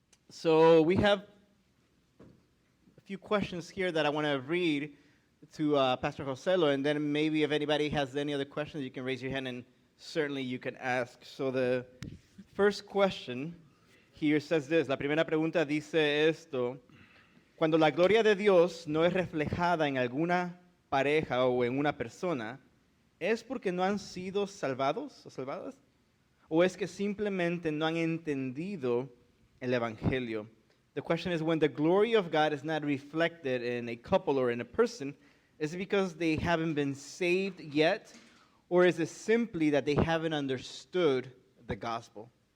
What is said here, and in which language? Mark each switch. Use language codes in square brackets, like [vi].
[en] So we have a few questions here that I want to read to Pastor Joselo, and then maybe if anybody has any other questions, you can raise your hand and certainly you can ask. So the first question here says this. [es] La primera pregunta dice esto. Cuando la gloria de Dios no es reflejada en alguna pareja o en una persona, ¿es porque no han sido salvados o salvadas? ¿O es que simplemente no han entendido el evangelio? [en] The question is, when the glory of God is not reflected in a couple or in a person, is it because they haven't been saved yet? Or is it simply that they haven't understood the gospel?